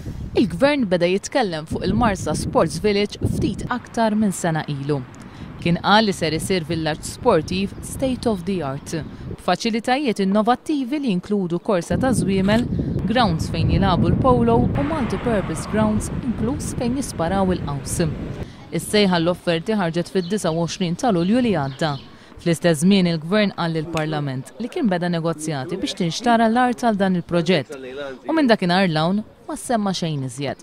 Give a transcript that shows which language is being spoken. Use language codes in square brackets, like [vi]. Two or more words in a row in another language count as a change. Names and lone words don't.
[mt] Il-Gvern beda jitkellem fuq il-Marsa Sports Village ftit aktar minn sena ilu. Kien qal li ser isir villaġġ sportiv [en] state of the art, [mt] b'faċilitajiet innovattivi li jinkludu korsa ta' żwiemel, grounds fejn jilagħbu l-polo u [en] multi-purpose grounds [mt] inkluż fejn jisparaw il-qaws. Is-sejħa l-offerti ħarġet fid-29 ta' Lulju li għadda. Fl-istess żmien il-Gvern qal lill-Parlament li kien beda negozjati biex tinxtara l-art għal dan il-proġett u minn dakinhar l-hawn ma semma xejn iżjed.